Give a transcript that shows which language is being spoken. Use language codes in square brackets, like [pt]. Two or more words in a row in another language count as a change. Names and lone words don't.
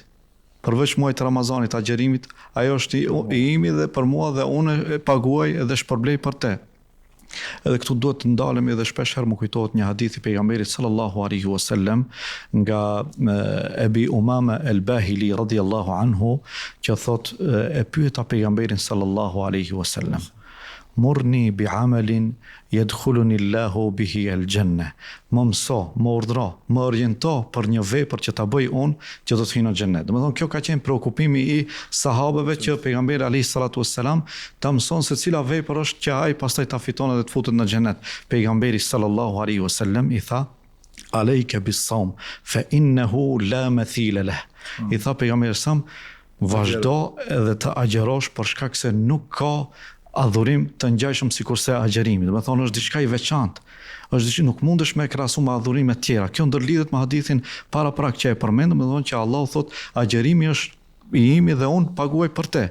[sq] Përveç muajit Ramazanit, agjerimit, ajo është i imi dhe për mua dhe unë e paguaj edhe shpërblej për te. Edhe këtu duhet të ndalemi edhe shpeshherë më kujtohet një hadith i pejgamberit [ar] صلى الله عليه وسلم [sq] nga Ebi Umama el-Bahili [ar] رضي الله عنه [sq] që thot e pyeta pejgamberin [ar] صلى الله عليه وسلم: مرني بعمل يدخلني الله به الجنة. [sq] Më mëso, më urdhro, më oriento për një vepër që ta bëj unë që do të hyj në xhenet. Domethënë kjo ka qenë preokupimi i sahabëve që pejgamberi [ar] عليه الصلاة والسلام [sq] ta mëson se cila vepër është që ai pastaj ta fiton dhe të futet në xhenet. Pejgamberi [ar] صلى الله عليه وسلم [sq] i tha: [ar] عليك بالصوم فإنه لا مثيل له. [sq] I tha pejgamberi sam, vazhdo edhe të agjerosh për shkak se nuk ka adhurim të ngjashëm sikurse agjerimi. Do të thonë është diçka i veçantë. Është diçka nuk mundesh me krahasu me adhurime të tjera. Kjo ndërlidhet me hadithin paraprak që e përmendëm, do të thonë që Allahu thot agjerimi është i imi dhe unë paguaj për te.